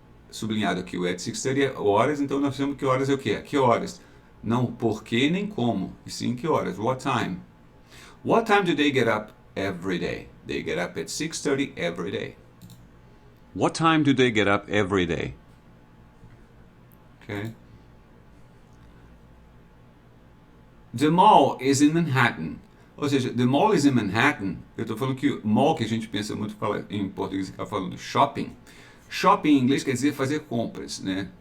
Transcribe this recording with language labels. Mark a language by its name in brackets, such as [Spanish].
[Portuguese] Sublinhado aqui o at 6:30 é horas, então nós temos que horas é o quê? Que horas? Não por que nem como, e sim que horas. [English] What time? What time do they get up every day? They get up at 6:30 every day. What time do they get up every day? Okay. The mall is in Manhattan. Ou seja, the mall is in Manhattan. [Portuguese] Eu estou falando que o mall que a gente pensa muito fala, em português está falando shopping. Shopping em inglês quer dizer fazer compras, né?